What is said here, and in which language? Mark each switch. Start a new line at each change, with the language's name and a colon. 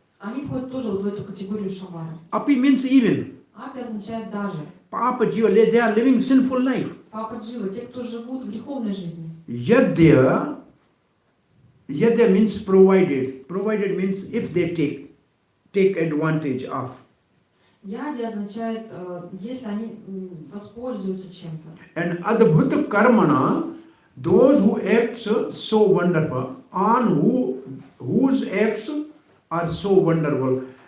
Russian: Они входят тоже вот в эту категорию шабара.
English: Api means even.
Russian: Апи означает даже.
English: Papa Jiva, they are living sinful life.
Russian: Папа Джива, те, кто живут в греховной жизни.
English: Yadya means provided. Provided means if they take advantage of.
Russian: Яди означает, если они воспользуются чем-то.
English: And adhbhutta karmana, those who act so wonderful, on whose acts are so wonderful.